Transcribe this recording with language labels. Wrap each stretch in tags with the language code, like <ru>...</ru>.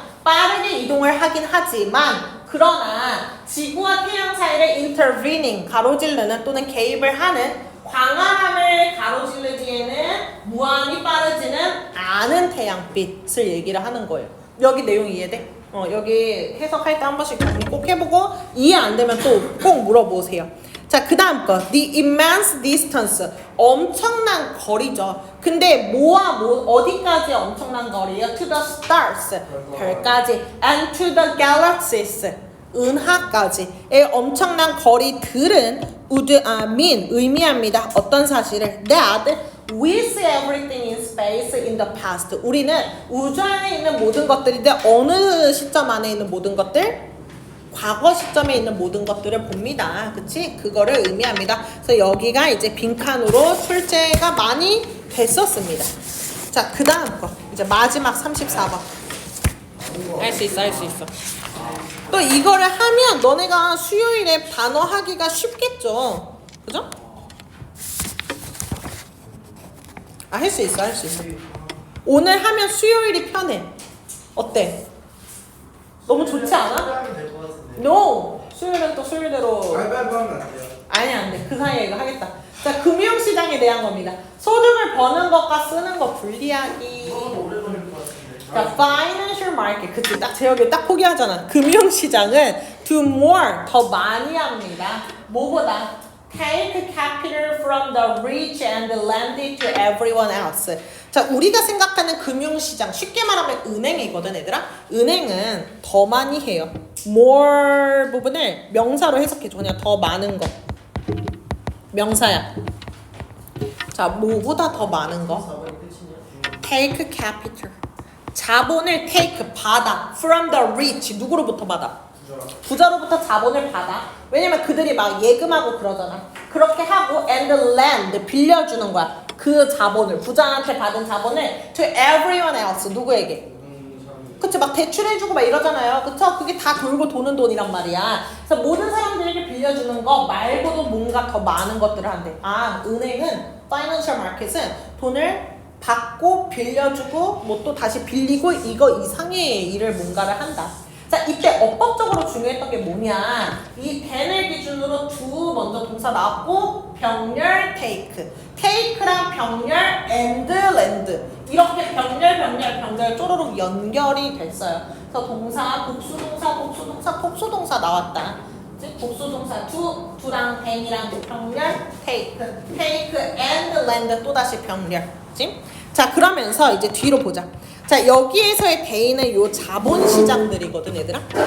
<ko>빠르게 이동을 하긴 하지만 그러나 지구와 태양 사이를 intervening 가로지르는 또는 개입을 하는 광활함을 가로지르기에는 무한히 빠르지는 않은 태양빛을 얘기를 하는 거예요. 여기 내용 이해돼? 여기 해석할 때 한 번씩 정리 꼭 해보고 이해 안 되면 또 꼭 물어보세요. 자, 그 다음 거</ko> <en>the immense distance</en> <ko>엄청난 거리죠. 근데 뭐와 뭐 어디까지 엄청난 거리예요?</ko> <en>to the stars</en> <ko>별까지</ko> <en>and to the galaxies</en> <ko>은하까지의 엄청난 거리들은</ko> <en>would mean</en> <ko>의미합니다. 어떤 사실을</ko> <en>that with everything in space in the past</en> <ko>우리는 우주 안에 있는 모든 것들인데 어느 시점 안에 있는 모든 것들? 과거 시점에 있는 모든 것들을 봅니다. 그치? 그거를 의미합니다. 그래서 여기가 이제 빈칸으로 출제가 많이 됐었습니다. 자, 그 다음 거. 이제 마지막 34번. 할 수 있어, 할 수 있어. 또 이거를 하면 너네가 수요일에 단어 하기가 쉽겠죠? 그죠? 할 수 있어, 할 수 있어. 오늘 하면 수요일이 편해. 어때? 너무 좋지 않아?</ko> <en>No!</en> <ko>수요일은 또 수요일대로. 알바도 하면 안 돼요. 아니, 안 돼. 그 사이에 이거 하겠다. 자, 금융시장에 대한 겁니다. 소득을 버는 것과 쓰는 것 분리하기. 오래 걸릴 것 같은데. 자, financial market. 그치, 딱 제목에 딱 포기하잖아. 금융시장은</ko> <en>do more,</en> <ko>더 많이 합니다. 뭐보다?</ko> <en>Take capital from the rich and lend it to everyone else.</en> <ko>자, 우리가 생각하는 금융시장, 쉽게 말하면 은행이거든, 얘들아. 은행은 더 많이 해요. more 부분을 명사로 해석해줘. 그냥 더 많은 거. 명사야. 자, 뭐보다 더 많은 거? 4번이 끝이냐?</ko> <en>Take capital.</en> <ko>자본을 take, 받아.</ko> <en>From the rich.</en> <ko>누구로부터 받아? 부자로부터 자본을 받아. 왜냐면 그들이 막 예금하고 그러잖아. 그렇게 하고</ko> <en>and lend</en> <ko>빌려주는 거야. 그 자본을 부자한테 받은 자본을</ko> <en>to everyone else</en> <ko>누구에게? 그치 막 대출해주고 막 이러잖아요. 그쵸? 그게 다 돌고 도는 돈이란 말이야. 그래서 모든 사람들에게 빌려주는 거 말고도 뭔가 더 많은 것들을 한대. 아, 은행은 financial market은 돈을 받고 빌려주고 뭐 또 다시 빌리고 이거 이상의 일을 뭔가를 한다. 자, 이때 어법적으로 중요했던 게 뭐냐? 이 then을 기준으로 do 먼저 동사 나왔고 병렬 take. take랑 병렬 and lend. 이렇게 병렬 쪼르륵 연결이 됐어요. 그래서 동사, 복수동사 나왔다. 즉 복수동사 do랑 then이랑 병렬 take and lend 또다시 병렬. 그치? 자, 그러면서 이제 뒤로 보자. 자, 여기에서의 대인은 요 자본시장들이거든, 얘들아.</ko>